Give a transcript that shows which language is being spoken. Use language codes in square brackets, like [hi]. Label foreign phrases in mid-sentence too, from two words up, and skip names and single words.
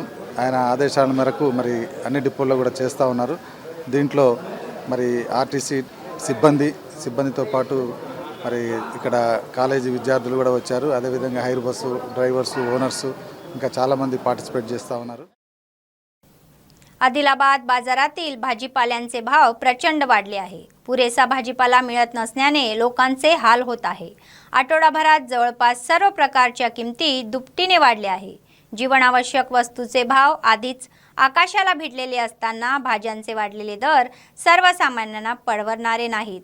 [te] ఆయన ఆదేశాల మేరకు మరి అన్ని డిపోల్లో కూడా చేస్తూ ఉన్నారు. దీంట్లో మరి ఆర్టీసీ సిబ్బందితో పాటు మరి ఇక్కడ కాలేజీ విద్యార్థులు కూడా వచ్చారు. అదేవిధంగా [en] hire bus drivers owners [te] ఇంకా చాలామంది పార్टिसिपेट చేస్తూ ఉన్నారు. [mr] आदिलाबाद बाजारातील भाजीपाल्यांचे भाव प्रचंड वाढले आहे. पुरेसा भाजीपाला मिळत नसल्याने लोकांचे हाल होत आहे. आठवडाभरात जवळपास सर्व प्रकारच्या किमती दुपटीने वाढल्या आहे. जीवनावश्यक वस्तूचे भाव आधीच आकाशाला भिडलेले असताना भाज्यांचे वाढलेले दर सर्वसामान्यांना परवडणारे नाहीत.